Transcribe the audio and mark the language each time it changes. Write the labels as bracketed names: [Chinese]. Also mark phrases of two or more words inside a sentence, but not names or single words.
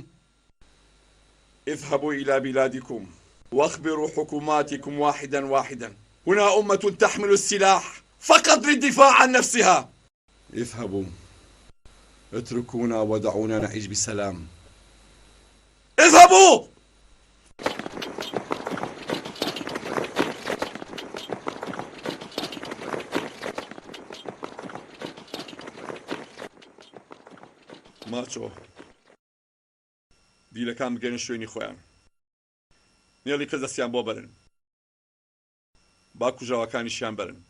[Arabic] اذهبوا إلى بلادكم واخبروا حكوماتكم واحدا واحدا. هنا أمة تحمل السلاح فقط للدفاع عن نفسها. اذهبوا، اتركونا ودعونا نعيش بسلام. اذهبوا. [Central Kurdish] ماچۆ دیلەکان بگەنە شوێنی خۆیان. نێڵی کەس دەستیان بۆ بەرن، با کوژاوەکانیشیان بەرن.